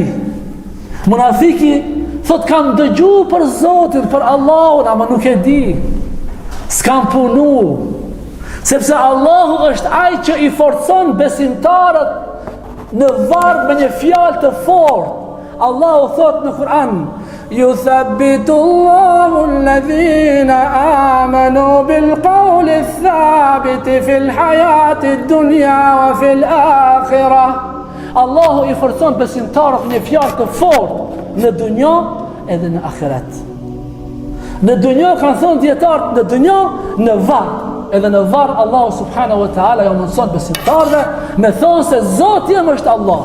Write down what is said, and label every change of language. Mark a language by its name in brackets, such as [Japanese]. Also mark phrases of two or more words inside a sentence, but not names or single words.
[Albanian] Munafiki thot kam dëgju për Zotin, për Allahun, ama nuk e di. S'kam punu. Sepse Allahu është ai që i forcon besimtarët në varg me një fjalë të fortë. Allahu thot në Kur'an: [Arabic] "يثبت الله الذين آمنوا بالقول الثابت في الحياة الدنيا وفي الآخرة." [Albanian] Allahu i forcon besimtarët një fjalë të fortë në dunjë edhe në ahiret. Në dunjë kanë thënë dietarët, në dunjë në varg. Edhe në varë Allahu [Arabic] سبحانه وتعالى [Albanian] jo mënëson besimtarve me thonë se Zotë jem është Allah.